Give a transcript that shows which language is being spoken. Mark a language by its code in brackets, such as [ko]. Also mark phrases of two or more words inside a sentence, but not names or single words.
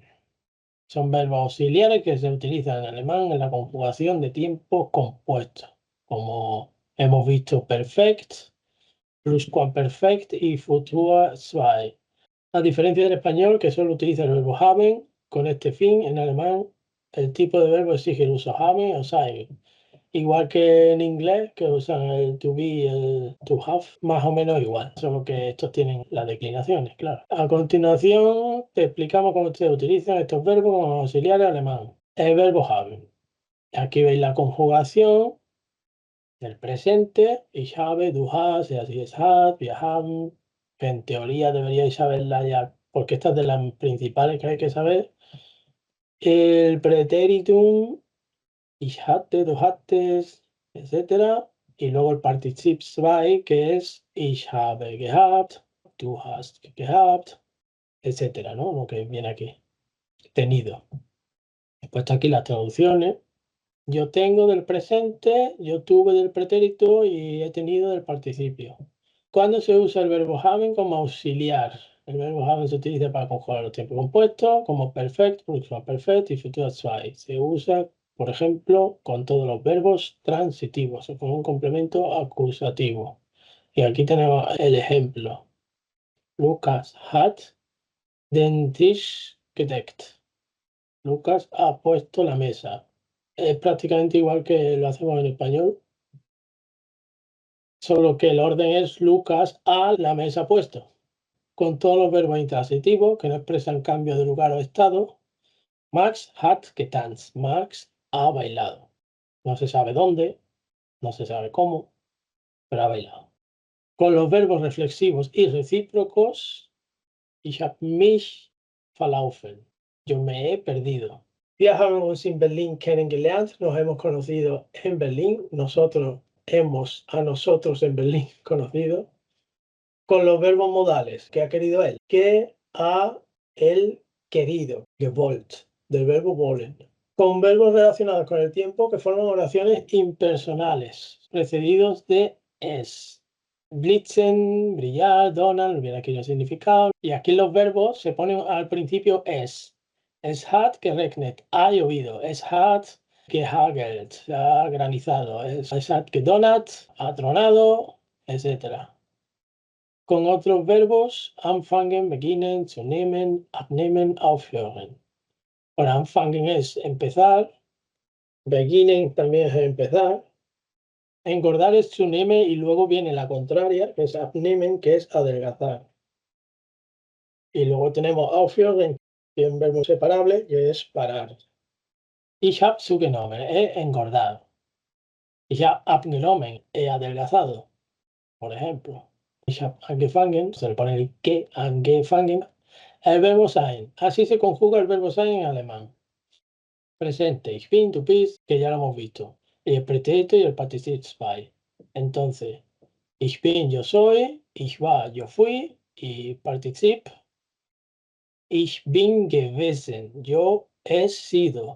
[es] Son verbos auxiliares que se utilizan en alemán en la conjugación de tiempos compuestos, como hemos visto perfect, pluscuamperfect y [de] futur zwei. [es] A diferencia del español, que solo utiliza el verbo haben, con este fin, en alemán, el tipo de verbo exige el uso haben o sein. Igual que en inglés, que usan el [en] to be [es] y el [en] to have, [es] más o menos igual, solo que estos tienen las declinaciones, claro. A continuación, te explicamos cómo se utilizan estos verbos como auxiliares alemán. El verbo haben. Aquí veis la conjugación del presente. [de] Ich habe, du hast, er, sie, es hat, wir haben. [es] Que en teoría deberíais saberla ya, porque estas de las principales que hay que saber. El pretéritum. [de] Ich hatte, du hattest, [es] etcétera. Y luego el [de] Partizip zwei, [es] que es [de] ich habe gehabt, du hast gehabt, [es] etcétera, ¿no? Lo que viene aquí. Tenido. He puesto aquí las traducciones. Yo tengo del presente, yo tuve del pretérito y he tenido del participio. ¿Cuándo se usa el verbo haben como auxiliar? El verbo haben se utiliza para conjugar los tiempos compuestos, como perfect, perfect y [de] futur zwei. [es] Se usa, por ejemplo, con todos los verbos transitivos o con un complemento acusativo. Y aquí tenemos el ejemplo. [de] Lucas hat den Tisch gedeckt. [es] Lucas ha puesto la mesa. Es prácticamente igual que lo hacemos en español, solo que el orden es Lucas ha la mesa puesto, con todos los verbos intransitivos que no expresan cambio de lugar o estado. [de] Max hat getanzt. [es] Max ha bailado. No se sabe dónde, no se sabe cómo, pero ha bailado. Con los verbos reflexivos y recíprocos, [de] ich habe mich verlaufen. [es] Yo me he perdido. [de] Wir haben uns in Berlin kennengelernt. [es] Nos hemos conocido en Berlín. Nosotros hemos a nosotros en Berlín conocido. Con los verbos modales. ¿Qué ha querido él? Que ha él querido. Gewollt. Del verbo wollen. Con verbos relacionados con el tiempo que forman oraciones impersonales, precedidos de es. Blitzen, brillar, donan, viene aquí el significado. Y aquí los verbos se ponen al principio es. [de] Es hat geregnet, [es] ha llovido. [de] Es hat gehagelt, [es] ha granizado. [de] Es hat gedonat, [es] ha tronado, etc. Con otros verbos, [de] anfangen, beginnen, zunehmen, abnehmen, aufhören. [es] Bueno, anfangen es empezar, beginnen también es empezar. Engordar es zunehme y luego viene la contraria, que es abnehmen, que es adelgazar. Y luego tenemos aufhören, que es un verbo separable, que es parar. [de] Ich habe zugenommen, [es] he engordado. [de] Ich habe abgenommen, [es] he adelgazado, por ejemplo. [de] Ich habe angefangen, [es] se le pone el que, angefangen, el verbo sein. Así se conjuga el verbo sein en alemán. Presente, [de] ich bin, du bist, [es] que ya lo hemos visto. Y el pretérito y el [de] Partizip zwei. [es] Entonces, [de] ich bin, [es] yo soy, [de] ich war, [es] yo fui, y Partizip, [de] ich bin gewesen, [es] yo he sido.